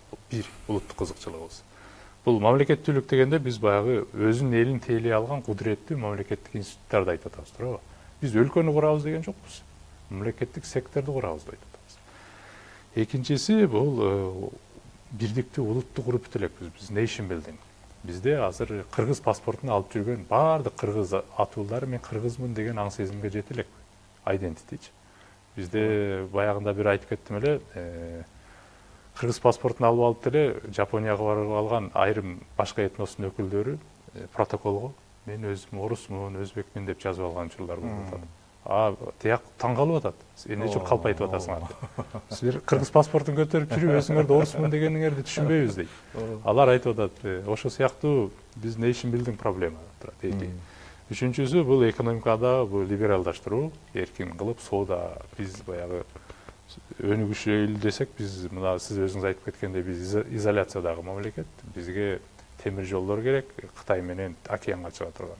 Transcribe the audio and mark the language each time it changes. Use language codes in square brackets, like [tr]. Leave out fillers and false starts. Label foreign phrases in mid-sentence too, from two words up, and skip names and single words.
[ky] Бул бир улуттук кызыкчылыгыбыз. Бул мамлекеттүүлүк дегенде биз баягы өзүнүн элин тейлей алган кудуреттүү мамлекеттик институттарды айтып атабыз, туурабы? Биз өлкөнү курабыз деген жокпуз. Мамлекеттик секторду курабыз деп айтып атабыз. Экинчиси бул бирдиктүү улутту куруп бүтө элекпиз. Биз [en] nation building. [ky] Бизде азыр кыргыз паспортун алып жүргөн баардык кыргыз атуулар мен кыргызмын деген аң сезимге жете элек. Identityчи. Бизде баягында бир айтып кеттим эле, кыргыз паспортун алып алып деле Жапонияга барып алган айрым башка этностун өкүлдөрү протоколго мен өзүм орусмун, өзбекмин деп жазып алган учурлар болуп атат. Тияк таң калып атат. Сен эмне үчүн калп айтып атасыңар деп. Силер кыргыз паспортун көтөрүп жүрүп өзүңөрдү орусмун дегениңерди түшүнбөйбүз дейт. Алар айтып атат, ошо сыяктуу биз [en] nation building [ky] проблема турат. Үчүнчүсү бул экономикада бул либералдаштыруу, эркин кылып соода биз баягы өнүгүшөлү десек, биз мына сиз өзүңүз айтып кеткендей биз изоляциядагы мамлекет, бизге темир жолдор керек, Кытай менен океанга чыга турган.